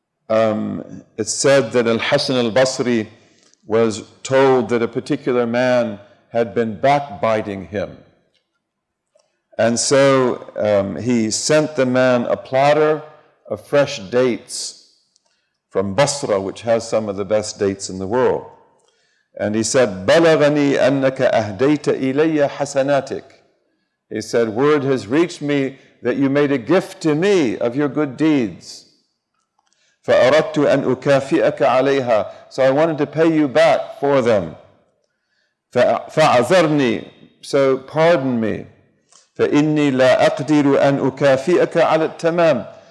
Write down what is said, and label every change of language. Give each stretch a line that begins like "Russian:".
English: It's said that Al-Hasan al-Basri was told that a particular man had been backbiting him. And so he sent the man a platter of fresh dates from Basra, which has some of the best dates in the world. And he said,
Arabic: بَلَغَنِي أَنَّكَ أَهْدَيْتَ إِلَيَّ حَسَنَاتِكَ.
English: He said, word has reached me that you made a gift to me of your good deeds.
Arabic: فَأَرَدْتُ أَنْ أُكَافِئَكَ عَلَيْهَا.
English: So I wanted to pay you back for them.
Arabic: فَأَعْذَرْنِي.
English: So pardon me.
Arabic: فَإِنِّي لَا أَقْدِرُ أَنْ أُكَافِئَكَ عَلَى التَّمَامِ.